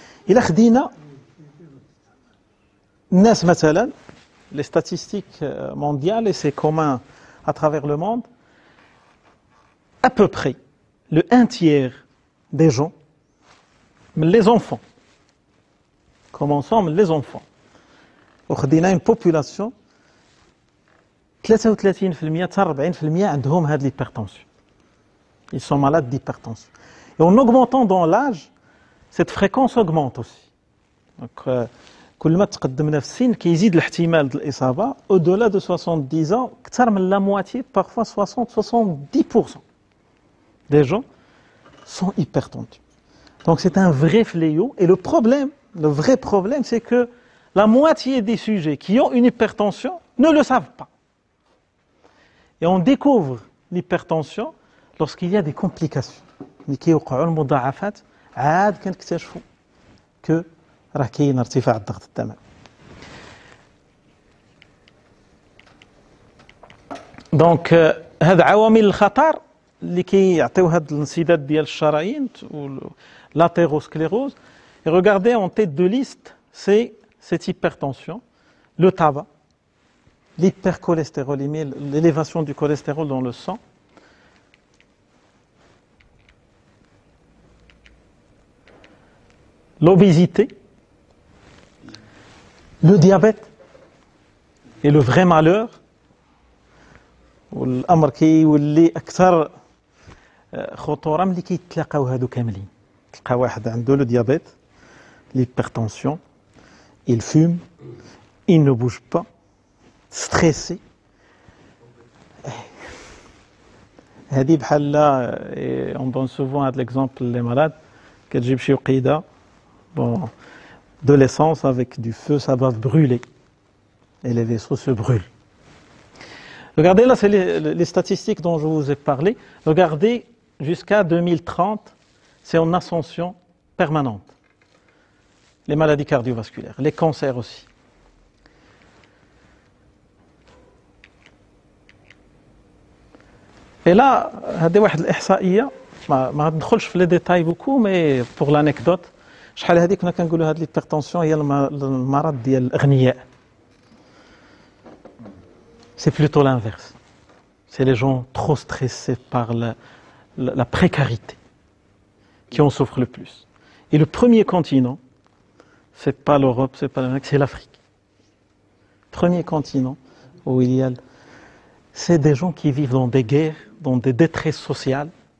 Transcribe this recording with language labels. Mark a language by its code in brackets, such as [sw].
[ar] إلا خدينا الناس مثلا [fr] les statistiques mondiales et c'est commun à travers le monde, à peu près le 1/3 des gens, les enfants, commençons les enfants, [ar] وخدينا [fr] une population 33% حتى 40% [ar] عندهم هاد [fr] l'hypertension. Ils sont malades d'hypertension. Et en augmentant dans l'âge, cette fréquence augmente aussi. [ar] Donc كل ما تقدمنا في السن كيزيد الاحتمال ديال الإصابة. [fr] Au-delà de 70 ans, [ar] أكثر من [fr] la moitié, parfois 60-70% des gens sont hypertendus. Donc c'est un vrai fléau. Et le vrai problème, c'est que la moitié des sujets qui ont une hypertension ne le savent pas. Et on découvre l'hypertension lorsqu'il y a des complications. [ar] اللي كيوقعوا المضاعفات عاد كنكتشفوا que راه كاين ارتفاع الضغط الدموي. دونك هاد عوامل الخطر اللي كيعطيو هاد الانسداد ديال الشرايين l'athérosclérose. [fr] Et regardez en tête de liste, c'est cette hypertension, le tabac, l'hypercholestérolémie, l'élévation du cholestérol dans le sang, l'obésité, le diabète et le vrai malheur. [ar] والامر كيولي اكثر خطوره ملي كيتلاقاو هادو كاملين. تلقى واحد عنده لو ديابيت, [fr] l'hypertension, il fume, il ne bouge pas, stressé. [ar] هذه بحال [fr] on donne souvent l'exemple les malades [ar] كتجيب شي وقيده [fr] bon de l'essence avec du feu, ça va brûler et les vaisseaux se brûlent. Regardez là, c'est les statistiques dont je vous ai parlé. Regardez, jusqu'à 2030, c'est en ascension permanente. Les maladies cardiovasculaires, les cancers aussi. Et là, [ar] هذه واحد الإحصائية ما ندخلش في لي ديتاي بوكو مي بور لانيكدوت. شحال هذه كنا كنقولوا هذه l'hypertension هي المرض ديال الأغنياء. [fr] C'est plutôt l'inverse. C'est les gens trop stressés par la précarité qui en souffrent le plus. Et le premier continent, c'est pas l'Europe, c'est pas l'Amérique, c'est l'Afrique. Premier continent où il y a... C'est des gens qui vivent dans des guerres, dans des détresses sociales.